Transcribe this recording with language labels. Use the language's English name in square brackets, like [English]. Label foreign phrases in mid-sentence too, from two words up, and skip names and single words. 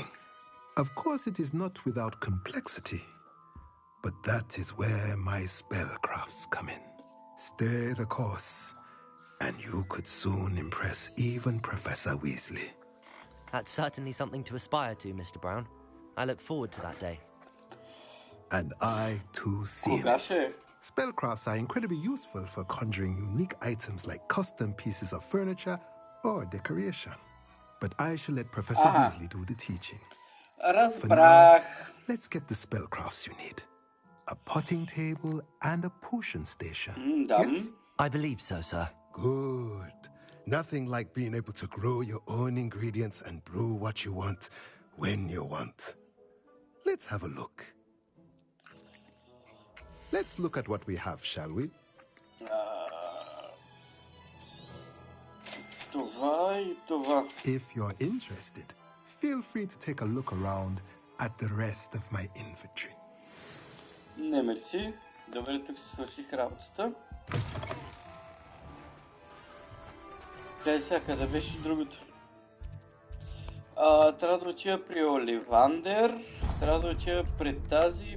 [English] Of course, it is not without complexity, but that is where my spellcrafts come in. Stay the course, and you could soon impress even Professor Weasley. That's certainly something to aspire to, Mr. Brown. I look forward to that day. And I too see [Bulgarian] Кога [English] it. [Bulgarian] ще е? [English] Spellcrafts are incredibly useful for conjuring unique items like custom pieces of furniture or decoration. But I shall let Professor Aha. Weasley do the teaching. For now, [Bulgarian] Разбрах. [English] let's get the spellcrafts you need. A potting table and a potion station. [Bulgarian] Да. [English] Yes? I believe so, sir. Good. Nothing like being able to grow your own ingredients and brew what you want when you want. Let's have a look. Let's look at what we have, shall we? [Bulgarian] Това и това. [English] If you're interested, feel free to take a look around at the rest of my inventory. [Bulgarian] Не, мерси. Добре, тук си свърших работата. Тя сега къде беше другото? Трябва да отида при Оливандер. Трябва да отида при тази.